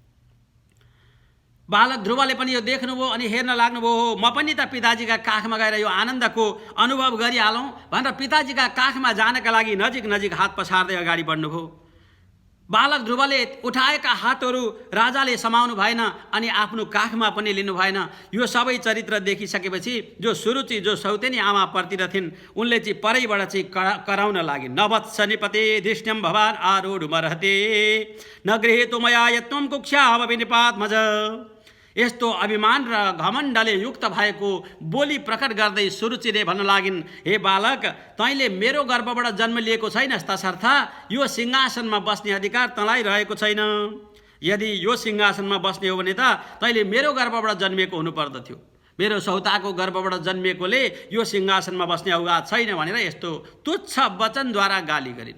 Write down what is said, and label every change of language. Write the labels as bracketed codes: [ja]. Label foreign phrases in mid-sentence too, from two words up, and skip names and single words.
[ne] बालक ध्रुवले पनि यो देख्नुभयो अनि हेर्न लाग्नुभयो, हो म पनि त पिताजीका काखमा गएर यो आनन्दको अनुभव गरिहालौँ भनेर पिताजीका काखमा जानका लागि नजिक नजिक हात पसार्दै अगाडि बढ्नुभयो। बालक ध्रुवले उठाएका हातहरू राजाले समाउनु भएन अनि आफ्नो काखमा पनि लिनु भएन। यो सबै चरित्र देखिसकेपछि जो सुरुचि जो सौतेनी आमा पर्तिर थिइन् उनले चाहिँ परैबाट चाहिँ कराउन लागिन्। [sa] नवत्स निपते दृष्टम भवान आरूढ मरहते न गृहेतु मया यत्वम कुक्षा विनिपात्मज। [ne] यस्तो अभिमान र घमण्डले युक्त भएको बोली प्रकट गर्दै सुरुचिले भन्न लागिन्, हे बालक तैँले मेरो गर्भबाट जन्म लिएको छैनस्, तसर्थ यो सिंहासनमा बस्ने अधिकार तँलाई रहेको छैन। यदि यो सिंहासनमा बस्ने हो भने त तैँले मेरो गर्भबाट जन्मिएको हुनुपर्दथ्यो, मेरो सौताको गर्भबाट जन्मिएकोले यो सिंहासनमा बस्ने औकात छैन भनेर यस्तो तुच्छ वचनद्वारा गाली गरिन्।